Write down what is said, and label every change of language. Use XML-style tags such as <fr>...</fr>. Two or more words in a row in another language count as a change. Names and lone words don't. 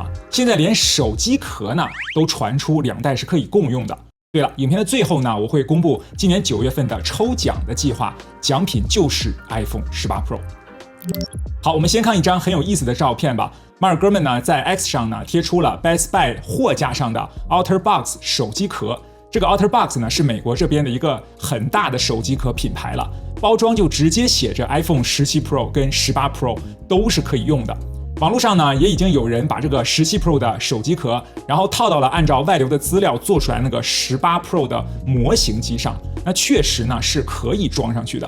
<zh>現在連手機殼呢都傳出2代是可以共用的。對了，影片的最後呢，我會公布今年9月份的抽獎的計劃，獎品就是 iPhone 18 Pro。好，我們先看一張很有意思的照片吧。馬爾哥們呢在 X 上呢貼出了 Best Buy 貨架上的 OtterBox 手機殼。這個 OtterBox 呢是美國這邊的一個很大的手機殼品牌了，包裝就直接寫着 iPhone 17 Pro 跟18 Pro 都是可以用的。網絡上呢也已經有人把這個17 Pro 的手機殼，然後套到了按照外流的資料做出來那個18 Pro 的模型機上，那確實呢是可以裝上去的。</zh>